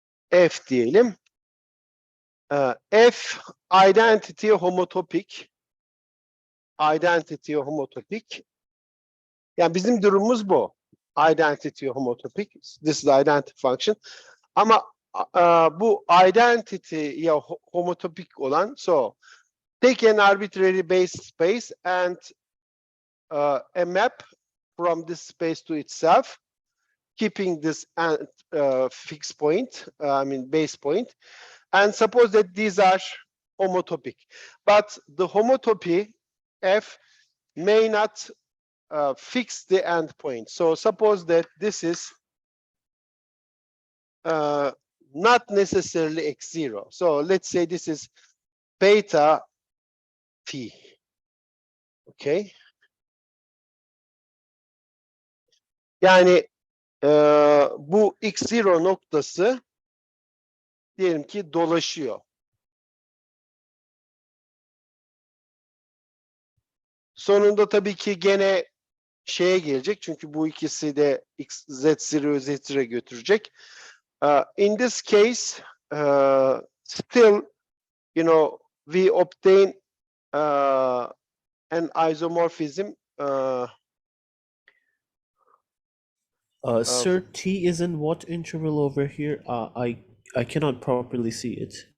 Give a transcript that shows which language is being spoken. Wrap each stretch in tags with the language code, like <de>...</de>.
<tr>F diyelim. F identity homotopik. Identity homotopik. Yani bizim durumumuz bu. Identity homotopik.</tr> <en>This is the identity function.</en> <tr>Ama bu identity ya homotopik olan,</tr> <en>so take an arbitrary base space and a map from this space to itself, keeping this fixed point, I mean base point, and suppose that these are homotopic. But the homotopy F may not fix the endpoint. So suppose that this is not necessarily x0. So let's say this is beta t. Okay.</en> <tr>Yani bu x0 noktası diyelim ki dolaşıyor. Sonunda tabii ki gene şeye gelecek. Çünkü bu ikisi de z0 z0'e götürecek.</tr> <en>In this case, still, you know, we obtain an isomorphism. Sir, t is in what interval over here? I cannot properly see it.</en>